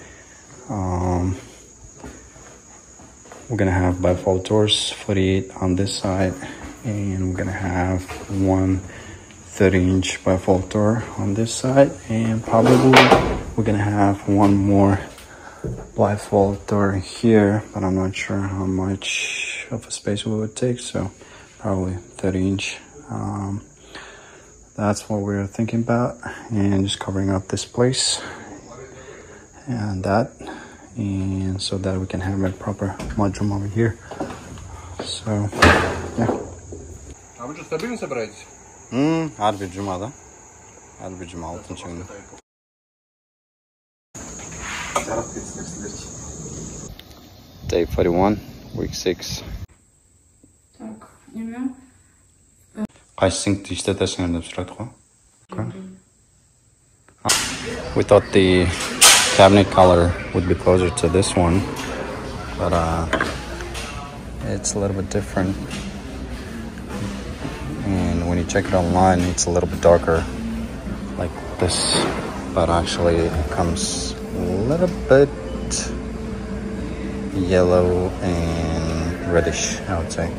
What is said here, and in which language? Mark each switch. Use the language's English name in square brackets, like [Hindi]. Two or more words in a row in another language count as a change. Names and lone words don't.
[English] We're gonna have bifold doors, 48 on this side, and we're gonna have one 30-inch bifold door on this side, and probably we're gonna have one more bifold door here, but I'm not sure how much of a space it would take, so probably 30-inch. That's what we're thinking about, and just covering up this place and that, and so that we can have a proper mudroom over here. So yeah. [Russian] А вы что, стабильно собираетесь? [Turkish] Harbi cuma da. Harbi cuma altın çıkıyor. [English] Day 41, week 6. [Russian] Так, имя? [Kazakh] Қайсың işletesin деп сұрады ғой. [English] We thought the cabinet color would be closer to this one, but it's a little bit different. And when you check it online, it's a little bit darker like this, but actually it comes a little bit yellow and reddish, I would say.